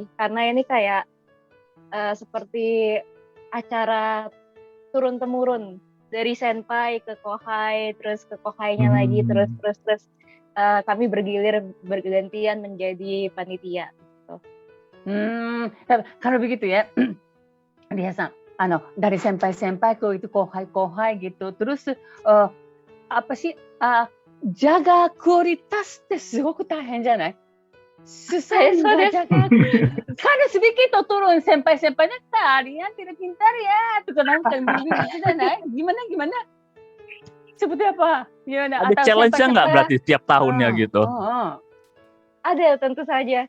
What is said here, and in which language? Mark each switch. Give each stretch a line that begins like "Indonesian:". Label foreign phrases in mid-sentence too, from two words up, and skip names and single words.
Indonesian: Karena ini kayak seperti acara turun-temurun dari senpai ke kohai, terus ke kohainya lagi, terus kami bergantian menjadi panitia. Kalau begitu ya, biasa dari senpai-senpai ke itu kohai gitu. Terus apa sih jaga kualitas
Japanese: ってすごく大変じゃない?
Indonesian: Susah jaga. Karena sedikit turun senpai-senpainya kalian tidak pintar ya, tuh begitu jangan? Gimana? Seperti apa? Gimana? Ada challenge-nya nggak berarti tiap tahunnya gitu? Ada, tentu saja.